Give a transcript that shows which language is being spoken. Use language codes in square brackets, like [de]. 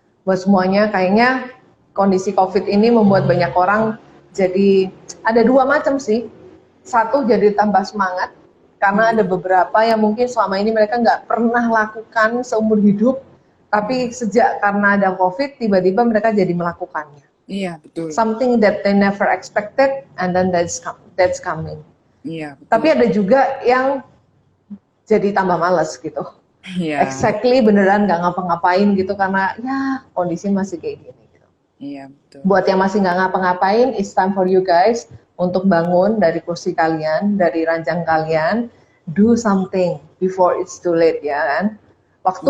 [id] Buat semuanya kayaknya kondisi COVID ini membuat banyak orang jadi ada dua macam sih. Satu jadi tambah semangat karena ada beberapa yang mungkin selama ini mereka nggak pernah lakukan seumur hidup, tapi sejak karena ada COVID tiba-tiba mereka jadi melakukannya. Iya, betul. [en] Something that they never expected and then that's coming. [id] Iya, Tapi betul. ada juga yang jadi tambah males gitu. Iya. Exactly beneran nggak ngapa-ngapain gitu karena ya kondisi masih kayak gini gitu. Iya, betul. Buat yang masih nggak ngapa-ngapain, [en] it's time for you guys [id] untuk bangun dari kursi kalian, dari ranjang kalian, [en] do something before it's too late [id] ya kan. Waktu